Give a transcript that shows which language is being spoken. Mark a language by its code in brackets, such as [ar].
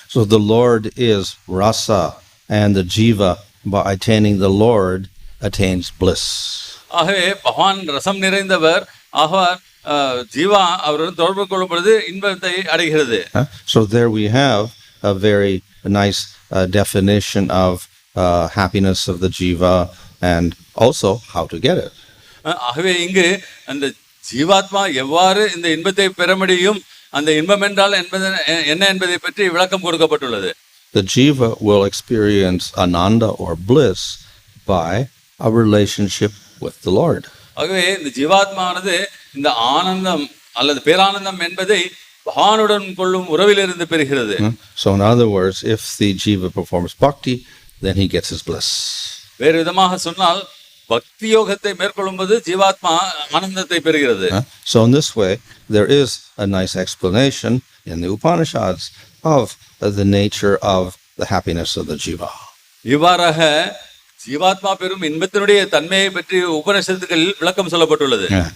[en] So the Lord is rasa, and the jiva, by attaining the Lord, attains bliss. [ta] ஆகவே பகவான் ரசம் நிறைந்தவர், ஆகவே ஜீவா அவருடன் தொடர்பு கொள்ளும் பொழுது இன்பத்தை அடைகிறது. [en] So there we have a very nice definition of happiness of the jiva and also how to get it. [ta] ஆகவே இங்கு அந்த ஜீவாத்மா எவ்வாறு இந்த இன்பத்தை பெற முடியும், அந்த இன்பம் என்றால் என்ன என்பதை பற்றி விளக்கம் கொடுக்கப்பட்டுள்ளது. [en] The jiva will experience ananda or bliss by a relationship with the Lord. [ta] ஆகவே இந்த ஜீவாத்மானது இந்த ஆனந்தம் அல்லது பேரானந்தம் என்பதை பகவானுடன் கொள்ளும் உறவிலிருந்து பெறுகிறது. [en] So in other words, if the jiva performs bhakti, then he gets his bliss. [ta] வேறு விதமாக சொன்னால் பக்தி யோகத்தை மேற்கொள்ளும்போது ஜீவாத்மா ஆனந்தத்தை பெறுகிறது. [en] So in this way, there is a nice explanation in the Upanishads of the nature of the happiness of the jiva. [ta] இவ்வாறாக ஜீவாத்மா பெறும் இன்பத்தினுடைய தன்மையை பற்றி உபநிஷத்துக்கள் விளக்கம் சொல்லப்பட்டுள்ளது.